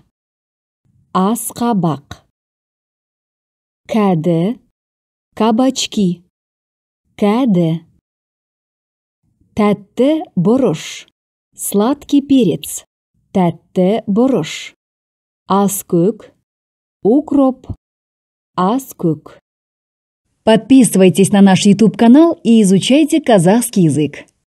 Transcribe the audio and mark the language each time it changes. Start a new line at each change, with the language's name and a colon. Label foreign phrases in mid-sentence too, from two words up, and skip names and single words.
Kazakh: Асқабақ. Кәді.
Russian: Кабачки. Кәді.
Kazakh: Тәтті бұрыш.
Russian: Сладкий перец.
Kazakh: Тәтті бұрыш. Аскөк.
Russian: Укроп. Аскөк. Подписывайтесь на наш YouTube-канал и изучайте казахский язык.